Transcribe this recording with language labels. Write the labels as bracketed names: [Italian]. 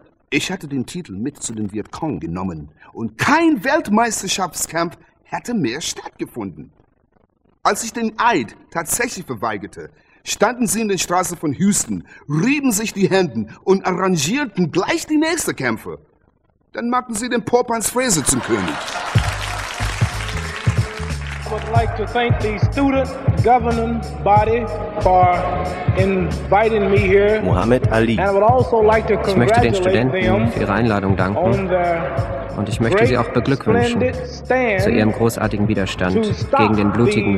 [German] Ich hätte den Titel mit zu den Vietcong genommen und kein Weltmeisterschaftskampf hätte mehr stattgefunden. Als ich den Eid tatsächlich verweigerte, standen sie in den Straßen von Houston, rieben sich die Hände und arrangierten gleich die nächste Kämpfe. Dann machten sie den Pope Hans Fraser zum König. [English] I would like to thank the student governing body for inviting me here. Muhammad Ali. And I would also like to [German] ich möchte den Studenten für ihre Einladung danken. Und ich möchte sie auch beglückwünschen zu ihrem großartigen Widerstand gegen den blutigen